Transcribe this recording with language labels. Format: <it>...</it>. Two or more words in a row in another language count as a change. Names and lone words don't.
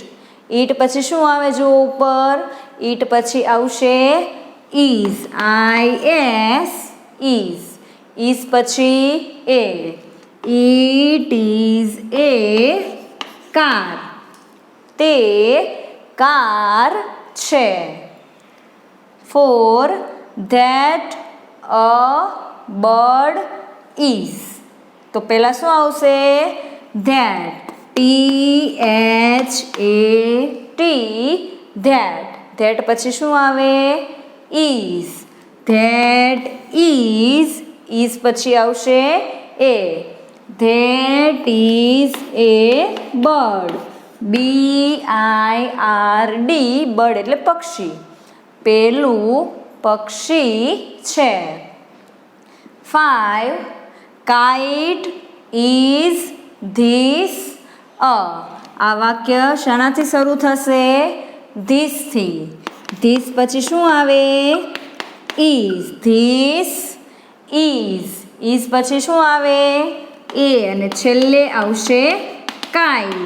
<gu>ઈટ પછી શું આવે? જુઓ ઉપર, ઈટ પછી આવશે ઇઝ, IS, ઇઝ. ઇઝ પછી એ.</gu> <en>it is a car.</en> <gu>તે કાર છે. 4,</gu> <en>that a bird is.</en> <gu>તો પહેલાં શું આવશે?</gu> <en>that. THAT, that.</en> <gu>that પછી શું આવે?</gu> <en>is. that is</en> <gu>પછી આવશે એ.</gu> <en>that is a bird. BIRD,</en> <gu>બર્ડ એટલે પક્ષી. પેલું પક્ષી છે. 5,</gu> <en>kite is this a.</en> <gu>આ વાક્ય શાનાથી શરૂ થશે? ધીસથી. ધીસ પછી શું આવે? ઇઝ.</gu> <en>this is.</en> <gu>ઇઝ પછી શું આવે? એ, અને છેલ્લે આવશે કાઇટ.</gu>